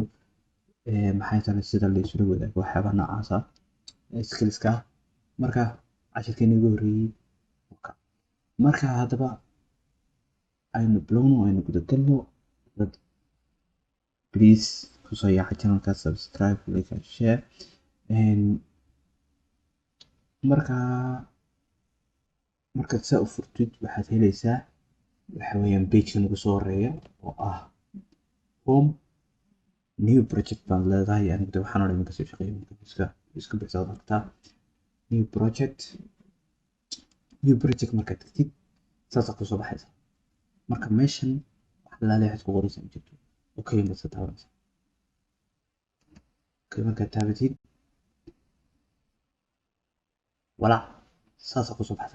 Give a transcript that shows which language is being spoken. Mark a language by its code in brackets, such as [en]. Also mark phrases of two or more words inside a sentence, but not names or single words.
[so] maxay tahay sida la isula wadaago waxyaaba noocaas ah skillska. marka casharkeeni ugu horreeyay marka haddaba aynu bilowno, aynu guda galno. dad please kusoo yaaca channelka, subscribe, [en] like and share. [so] markaad saa u furtid waxaad helaysaa waxa weeyaan page-kan ugu soo horeeya oo ah home. [en] new project [so] baan leedahay anigu waxaan oo dhan ka soo shaqeeyay iska bixisa kartaa [en] new project [so] markaad tagtid saas ku soo baxaysa. marka meeshan wax la leeyahay ku qoraysan jirto okay ma taabanaysa. markaad taabatid wala saas ku soo baxaysa.